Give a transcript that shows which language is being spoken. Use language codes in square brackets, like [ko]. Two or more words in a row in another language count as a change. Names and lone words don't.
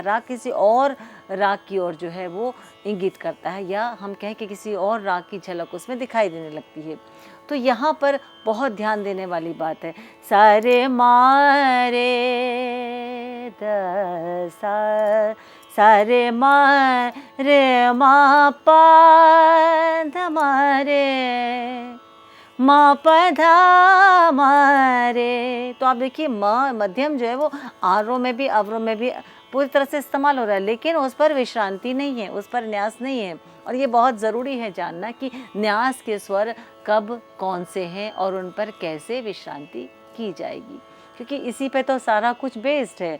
[hi] राग किसी और राग की ओर जो है वो इंगित करता है, या हम कहें कि किसी और राग की झलक उसमें दिखाई देने लगती है। तो यहाँ पर बहुत ध्यान देने वाली बात है। सारे मारे द सा, सारे मारे मा पा ध मारे मा पधा मारे। तो आप देखिए मध्यम जो है वो आरोह में भी अवरोह में भी पूरी तरह से इस्तेमाल हो रहा है, लेकिन उस पर विश्रांति नहीं है, उस पर न्यास नहीं है। और ये बहुत ज़रूरी है जानना कि न्यास के स्वर कब कौन से हैं और उन पर कैसे विश्रांति की जाएगी, क्योंकि इसी पे तो सारा कुछ बेस्ड है।